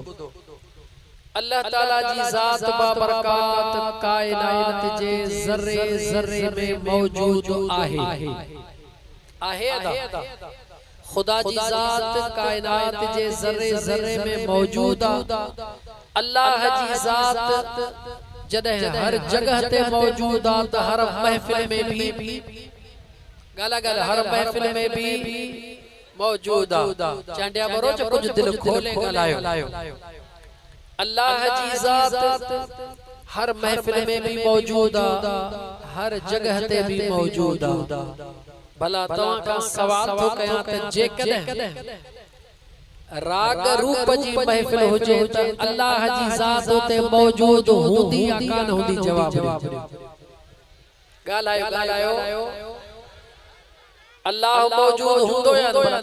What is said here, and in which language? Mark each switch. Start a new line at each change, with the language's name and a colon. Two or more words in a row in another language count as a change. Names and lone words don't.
Sindhi: अल्लाह ताला जी ज़ात बाबरकात कायनात जे ज़र्रे ज़र्रे में मौजूद आहे अदा। खुदा जी ज़ात कायनात जे ज़र्रे ज़र्रे में मौजूद आ। अल्लाह जी ज़ात जॾहिं हर जगह ते मौजूद आ त हर महफिल में भी गाला हर महफिल में भी मौजूद आ। चांडिया बरो जो कुछ दिल खोले ॻाल्हायो। अल्लाह जी ज़ात हर महफिल में भी मौजूद आ, हर जगह ते भी मौजूद आ। भला तव्हां खां सवाल थो कयां त जेकॾहिं राग रूप जी महफिल हुजे त अल्लाह जी ज़ात उते मौजूद हूंदी या कान हूंदी? जवाब ॻाल्हायो। अल्लाह मौजूद हूंदो या न?